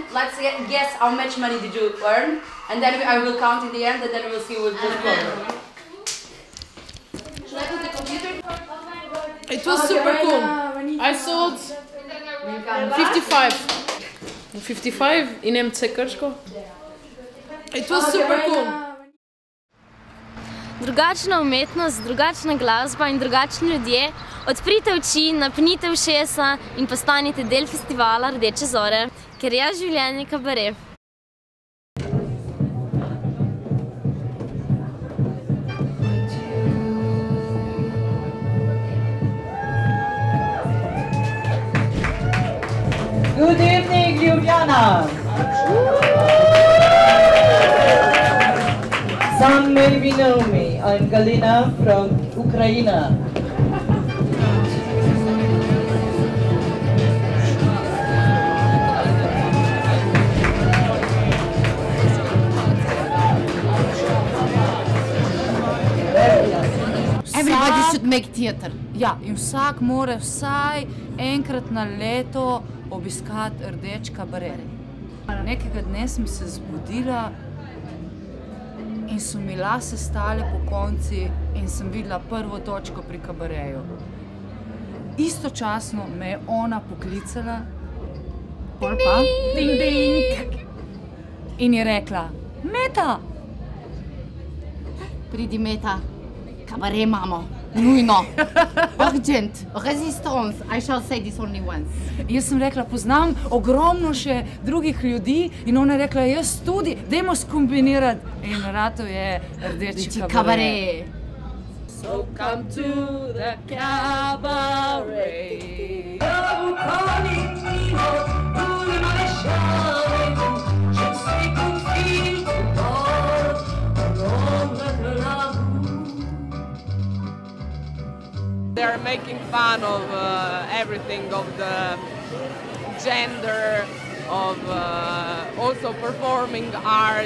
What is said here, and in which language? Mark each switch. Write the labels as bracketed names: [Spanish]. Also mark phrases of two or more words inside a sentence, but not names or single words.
[English] Let's guess how much money did you earn, and then I will count in the end, and then we'll see what will cover. Should I put the computer? It was super cool. I sold 55 in MC Krško. It was super cool. [Slovenian] Drugačna umetnost, drugačna glasba in drugačni ljudje. Odprite oči, napnite ušesa in postanite del festivala Rdeče zore, ker je življenje kabaret. [English] Good evening, Ljubljana! Some maybe know me. I'm Galina from Ukraine. Everybody should make theater. [Slovenian] Ja, in vsak mora vsaj enkrat na leto obiskati Rdeč kabaret. Nekega dne sem se zbudila in so mi lase stale po konci in sem videla prvo točko pri kabareju. Istočasno me je ona poklicala, ding, ding, in je rekla, Meta! Pridi, Meta, kabaret imamo, nujno, [English] urgent, resistance, I shall say this only once. [Slovenian] Jaz sem rekla, poznam ogromno še drugih ljudi in ona je rekla, jaz tudi, dajmo skombinirati. In ratov je Rdeči kabaret. [English] So come to the cabaret. They're making fun of everything, of the gender, of also performing arts.